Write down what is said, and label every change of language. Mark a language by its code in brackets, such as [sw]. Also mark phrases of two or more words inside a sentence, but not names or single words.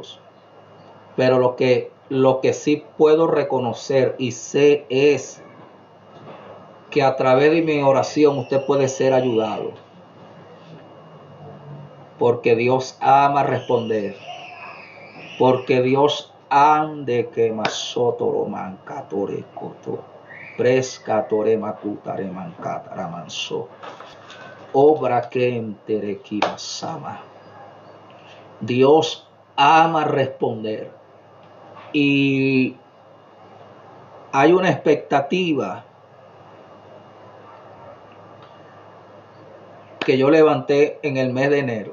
[es] Pero lo que sí puedo reconocer y sé es que a través de mi oración usted puede ser ayudado. Porque Dios ama responder. Porque Dios ande que masotoro mancatore coto. Prescatore macutare mancatara manso. Obra que enterequibasama. Dios ama responder. Y hay una expectativa que yo levanté en el mes de enero.